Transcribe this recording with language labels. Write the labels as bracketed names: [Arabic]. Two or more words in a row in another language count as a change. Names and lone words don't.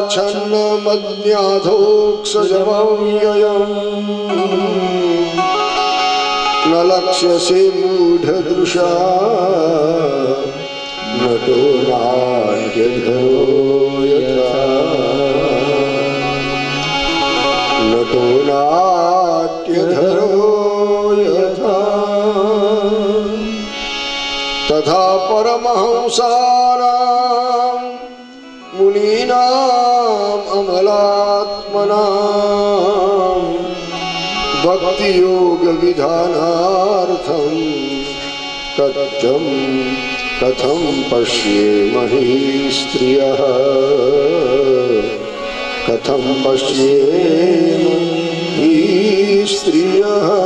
[Sanskrit] छन्नमज्ञाधोक्षजमव्ययम् न लक्ष्यसे मूढदृशा नटो नाट्यधरो यथा नटो नाट्यधरो यथा तथा परमहंसानां मुनीनाम् अमलात्मनां ભક્તિ યોગ વિધાનાર્થમ કથમ પશ્યેમહી સ્ત્રિયઃ કથમ પશ્યેમહી સ્ત્રિયઃ